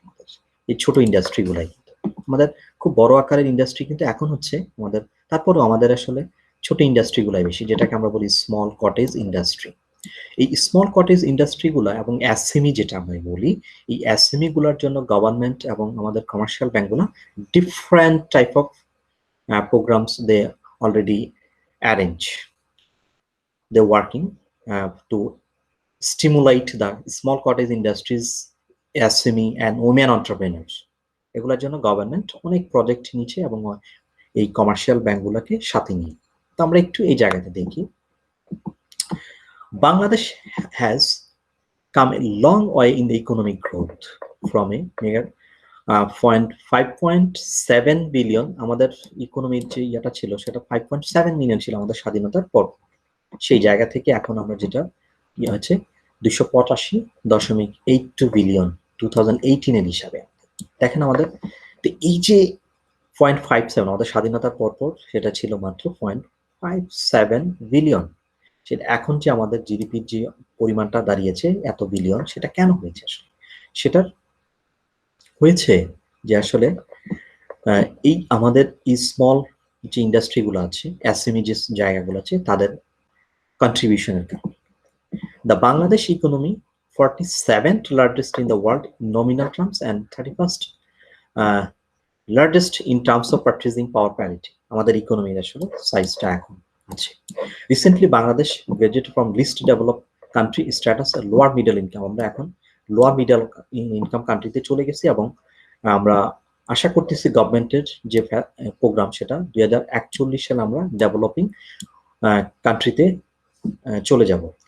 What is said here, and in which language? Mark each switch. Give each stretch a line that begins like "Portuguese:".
Bangla: আমাদের এই ছোট ইন্ডাস্ট্রিগুলাই কিন্তু আমাদের খুব বড় আকারের ইন্ডাস্ট্রি কিন্তু এখন হচ্ছে আমাদের, তারপরেও আমাদের আসলে ছোট ইন্ডাস্ট্রিগুলাই বেশি, যেটাকে আমরা বলি স্মল কটেজ ইন্ডাস্ট্রি। এই স্মল কটেজ ইন্ডাস্ট্রিগুলো এবং এসএমই যেটা আমরা বলি, এই এসএমই গুলোর জন্য গভর্নমেন্ট এবং আমাদের কমার্শিয়াল ব্যাংকগুলো
English: Different type of programs they already arrange. They're working to stimulate the small cottage industries, SME and women entrepreneurs.
Bangla: এগুলোর জন্য গভর্নমেন্ট অনেক প্রজেক্ট নিচ্ছে এবং এই কমার্শিয়াল ব্যাংকগুলোকে সাথে নিয়ে। তো আমরা একটু এই জায়গাতে দেখি, Bangladesh
English: has come a long way in the economic growth from a mere 5.7
Bangla: billion. আমাদের ইকোনমির যে ইয়েটা ছিল সেটা 5.7 মিলিয়ন ছিল আমাদের স্বাধীনতার পর। সেই জায়গা থেকে এখন আমরা যেটা ইয়ে হচ্ছে 285.82 বিলিয়ন 2018 এর হিসাবে। দেখেন আমাদের, তো এই যে 0.57 আমাদের স্বাধীনতার পর সেটা ছিল মাত্র 0.57 বিলিয়ন। সেটা এখন যে আমাদের জিডিপির যে পরিমাণটা দাঁড়িয়েছে এত বিলিয়ন, সেটা কেন হয়েছে? আসলে সেটার হয়েছে যে আসলে এই আমাদের এই স্মল যে ইন্ডাস্ট্রিগুলো আছে, এসএমই যে জায়গাগুলো আছে, তাদের কন্ট্রিবিউশনের কারণে।
English: The Bangladesh economy 47th largest in the world in nominal terms and 31st largest in terms of purchasing power parity.
Bangla: আমাদের ইকোনমির আসলে সাইজটা এখন আছে।
English: Recently Bangladesh graduated from list develop country status lower middle income.
Bangla: আমরা এখন লোয়ার মিডল ইনকাম কান্ট্রিতে চলে গেছি এবং আমরা আশা করতেছি গভর্নমেন্টের যে প্রোগ্রাম, সেটা 2041 সালে আমরা ডেভেলপিং কান্ট্রিতে চলে যাব।